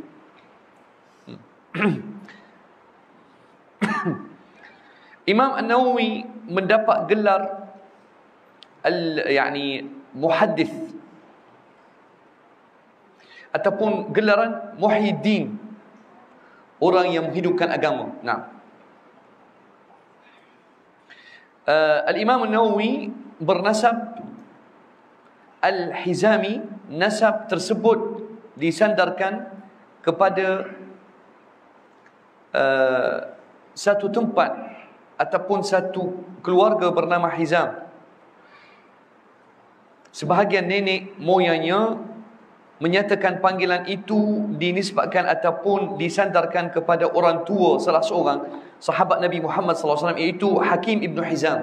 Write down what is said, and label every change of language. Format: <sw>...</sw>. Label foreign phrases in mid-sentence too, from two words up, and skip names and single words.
<ms>Imam An-Nawawi mendapat gelar muhaddis ataupun gelaran Muhyiddin, orang yang menghidupkan agama. Al-Imam An-Nawawi bernasab Al-Hizami. Nasab tersebut disandarkan kepada satu tempat ataupun satu keluarga bernama Hizam. Sebahagian nenek moyangnya menyatakan panggilan itu dinisbatkan ataupun disandarkan kepada orang tua salah seorang sahabat Nabi Muhammad SAW, iaitu Hakim ibn Hizam.</ms>